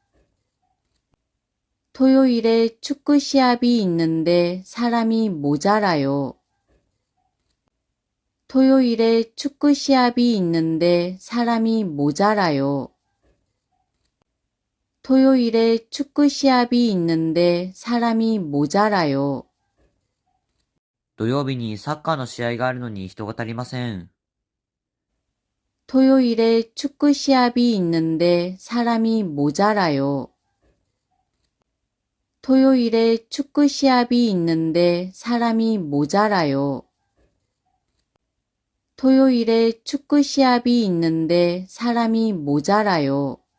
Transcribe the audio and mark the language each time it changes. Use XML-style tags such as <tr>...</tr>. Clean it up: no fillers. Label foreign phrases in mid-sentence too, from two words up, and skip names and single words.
<ko>토요일에 축구 시합이 있는데 사람이 모자라요. 토요일에 축구 시합이 있는데 사람이 모자라요. 토요일에 축구 시합이 있는데 사람이 모자라요.</ko> <ja>土曜日にサッカーの試合があるのに人が足りません。</ja> <ko>토요일에 축구 시합이 있는데 사람이 모자라요. 토요일에 축구 시합이 있는데 사람이 모자라요. 토요일에 축구 시합이 있는데 사람이 모자라요.</ko>